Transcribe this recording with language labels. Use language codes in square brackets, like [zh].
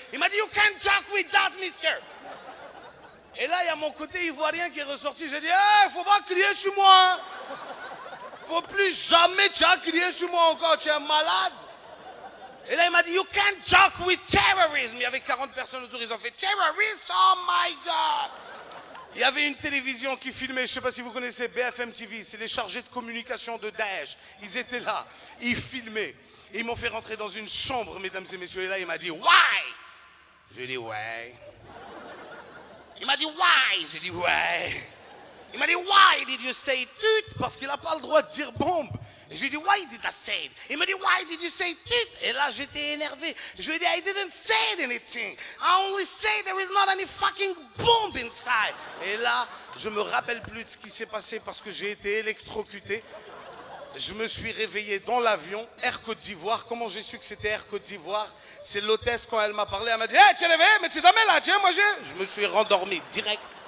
[fr] Il m'a dit, [en] you can't joke with that, mister. [fr] Et là, il y a mon côté ivoirien qui est ressorti. J'ai dit, faut pas crier sur moi. Faut plus jamais tu as crié sur moi encore, tu es malade. Et là, il m'a dit, [en] you can't joke with terrorism. [fr] Il y avait 40 personnes autour, ils ont fait, [en] terrorist, oh my God. [fr] Il y avait une télévision qui filmait, je ne sais pas si vous connaissez BFM TV, c'est les chargés de communication de Daesh. Ils étaient là, ils filmaient. Et ils m'ont fait rentrer dans une chambre, mesdames et messieurs. Et là, il m'a dit, why? Je lui ai dit, ouais. Il m'a dit, why? J'ai dit, ouais. Il m'a dit, [en] why did you say tut? [fr] Parce qu'il n'a pas le droit de dire bombe. Je lui ai dit, [en] why did I say it? [fr] Il m'a dit, [en] why did you say it? [fr] Et là, j'étais énervé. Je lui ai dit, [en] I didn't say anything. I only say there is not any fucking bomb inside. [fr] Et là, je me rappelle plus de ce qui s'est passé parce que j'ai été électrocuté. Je me suis réveillé dans l'avion, Air Côte d'Ivoire. Comment j'ai su que c'était Air Côte d'Ivoire? C'est l'hôtesse, quand elle m'a parlé, elle m'a dit, hey, tu es réveillé, mais tu dormais là, tiens, moi j'ai... Je me suis rendormi direct.